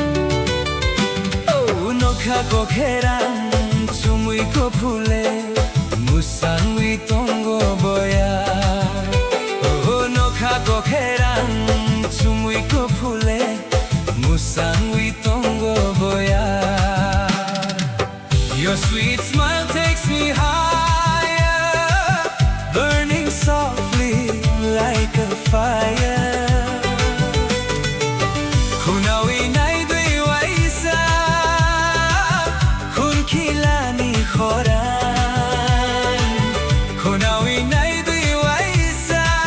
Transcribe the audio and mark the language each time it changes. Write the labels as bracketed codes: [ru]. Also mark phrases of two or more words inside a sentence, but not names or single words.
[trp] Kokborok and English musang witongo boya oh no kako kerang chumui ko phule musang witongo boya [en] your sweet smile takes me higher burning softly like a fire [trp] hunawi nai dui waisa hun khilani khoran hunawi nai dui waisa